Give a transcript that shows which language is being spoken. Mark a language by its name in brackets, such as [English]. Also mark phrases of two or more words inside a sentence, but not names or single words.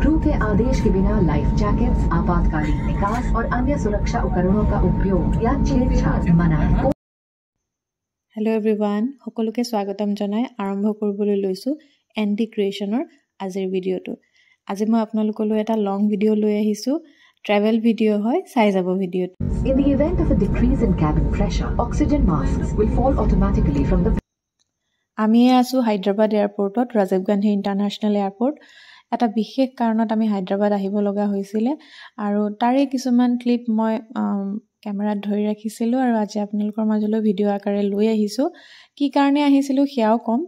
[Hindi] झूठे आदेश के बिना [English] life jackets, [Hindi] आपातकालीन निकास और अन्य सुरक्षा उपकरणों का उपयोग या छेड़छाड़ मना है। [English] Hello everyone, [Assamese] সকলোকে স্বাগতম জনাই আৰম্ভ কৰিবলৈ লৈছো এনডি ক্ৰিয়েচনৰ আজিৰ ভিডিঅ'টো। আজি মই আপোনালোকলৈ এটা [English] long video' [Assamese] লৈ আহিছো। [English] travel video' [Assamese] হয়, চাই যাব ভিডিঅ'টো। [English] In the event of a decrease in cabin pressure, oxygen masks will fall automatically from the [Assamese] আমি আছো হায়দৰাবাদ এয়াৰপৰ্টত, ৰাজীৱ গান্ধী ইণ্টাৰনেশ্যনেল এয়াৰপৰ্ট। এটা বিশেষ কাৰণত আমি হায়দৰাবাদ আহিব লগা হৈছিলে আৰু তাৰে কিছুমান ক্লিপ মই কেমেৰাত ধৰি ৰাখিছিলোঁ আৰু আজি আপোনালোকৰ মাজলৈ ভিডিঅ' আকাৰে লৈ আহিছোঁ। কি কাৰণে আহিছিলোঁ সেয়াও ক'ম।